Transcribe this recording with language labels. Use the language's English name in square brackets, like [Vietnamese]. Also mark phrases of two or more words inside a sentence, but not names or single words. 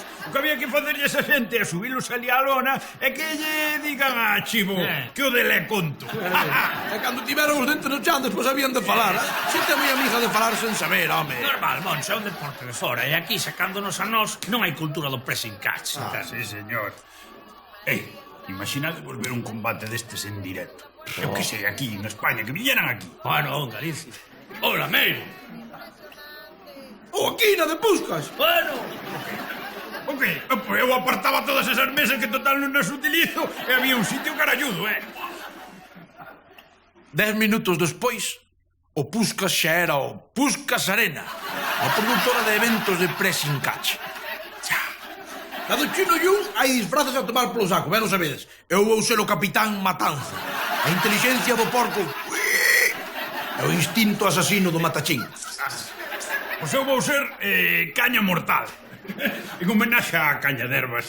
[Galician] O que había que facerlle esa xente é subilos ali á lona e que lle digan a Chivo que o dele conto. E cando tiveron os dentes no chan, despois habían de falar. Xente moi amiga de falar sen saber, home. Normal, Moncho, é un deporte de fora. E aquí, sacándonos a nós, non hai cultura do [English] pressing catch. [Galician] Sí, señor. Imaginade volver un combate destes en directo. Eu que sei, aquí, en España, que viñeran aquí. Bueno, Galicia. Hola, Meiro. O aquí, na de Puskas. Bueno. Ok, eu apartaba todas esas mesas que total non as utilizo e había un sitio caralludo, 10 minutos despois, o Puskas xa era o Puskas Arena, a produtora de eventos de [English] pressing catch. [Galician] Na do Chino Yun hai disfraces a tomar polo saco, ben o sabedes. Eu vou ser o Capitán Matanza. A inteligencia do porco e o instinto asasino do matachín. Pois eu vou ser Caña Mortal. En homenaxe a Caña de Herbas.